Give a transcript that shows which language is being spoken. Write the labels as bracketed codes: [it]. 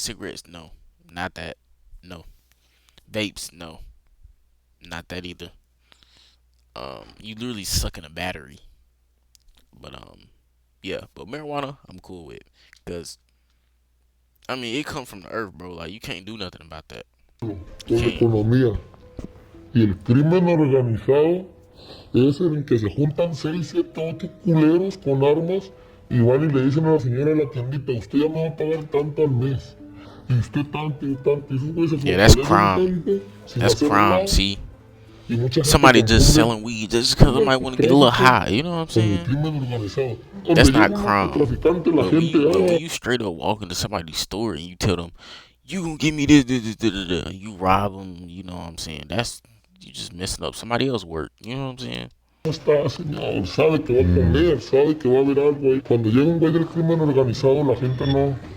[en] Cigarettes, no, not that. No. Vapes, no. Not that either. You literally sucking a battery. But yeah. But marijuana, I'm cool with. Cause I mean, it comes from the earth, bro. Like you can't do nothing about that. [es] Con economía. Y el crimen organizado es en el que se juntan 6, 7, 8 culeros con armas y van y le dicen a la señora de la tiendita, usted ya me va a pagar tanto al mes. Y usted tanto y tanto. Y esos güeyes se [en] yeah, that's crime. That's crime, see? Somebody just selling weed just because somebody want to get a little high, you know what I'm saying? That's not crime. But when you straight up walk into somebody's store and you tell them, you gonna give me this, and you rob them, you know what I'm saying? You just messing up somebody else's work, you know what I'm saying? [es] Está señor, sabe que va a comer, sabe que va a haber algo ahí. Cuando llega un güey del crimen organizado, la gente no...